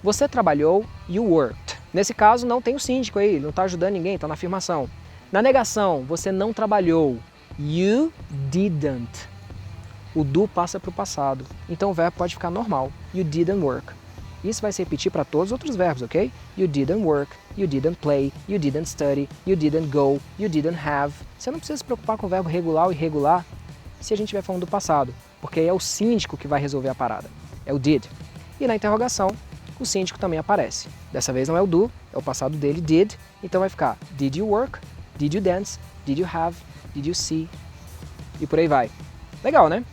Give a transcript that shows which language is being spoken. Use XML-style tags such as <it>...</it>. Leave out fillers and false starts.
<pt>Você trabalhou,</pt> <en>you worked.</en> <pt>Nesse caso não tem o síndico aí, ele não está ajudando ninguém, está na afirmação. Na negação, você não trabalhou,</pt> <en>you didn't.</en> <pt>O do passa para o passado, então o verbo pode ficar normal,</pt> <en>you didn't work.</en> <pt>Isso vai se repetir para todos os outros verbos, ok?</pt> <en>You didn't work, you didn't play, you didn't study, you didn't go, you didn't have.</en> <pt>Você não precisa se preocupar com o verbo regular ou irregular se a gente estiver falando do passado, porque aí é o síndico que vai resolver a parada, é o did. E na interrogação, o síndico também aparece. Dessa vez não é o do, é o passado dele, did, então vai ficar</pt> <en>did you work, did you dance, did you have, did you see,</en> <pt>e por aí vai. Legal, né?</pt>